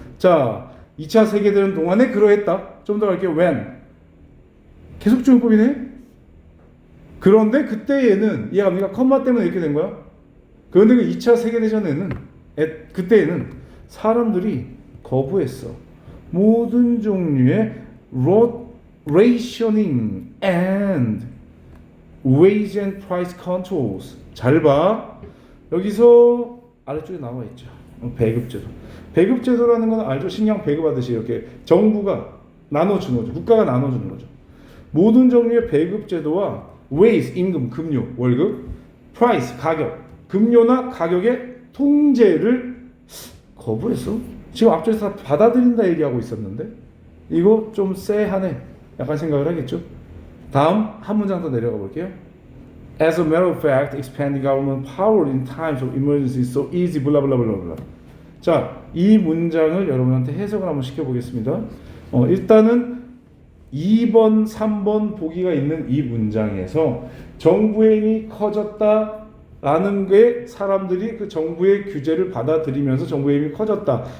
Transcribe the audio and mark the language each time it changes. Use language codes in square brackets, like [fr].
[ko] 자, 2차 세계대전 동안에 그러했다. 좀 더 갈게요. when. 계속 주용법이네? 그런데 그때 얘는, 이해갑니까? 컴마 때문에 이렇게 된 거야. 그런데 그 2차 세계대전에는, 그때에는 사람들이 거부했어. 모든 종류의 [en] rationing and wage and price controls. [ko] 잘 봐. 여기서 아래쪽에 나와 있죠. 배급제도. 배급제도라는 건 알죠? 식량 배급하듯이 이렇게 정부가 나눠주는 거죠. 국가가 나눠주는 거죠. 모든 종류의 배급제도와 wage, 임금, 급료, 월급, price, 가격, 급료나 가격의 통제를 거부했어. 지금 앞쪽에서 다 받아들인다 얘기하고 있었는데 이거 좀 쎄하네 약간 생각을 하겠죠. 다음 한 문장 더 내려가 볼게요. [en] As a matter of fact, expanding government power in times of emergency is so easy. blah blah blah blah. [ko] 자, 이 문장을 여러분한테 해석을 한번 시켜보겠습니다. 일단은 2번, 3번 보기가 있는 이 문장에서 정부의 힘이 커졌다라는 게 사람들이 그 정부의 규제를 받아들이면서 정부의 힘이 커졌다.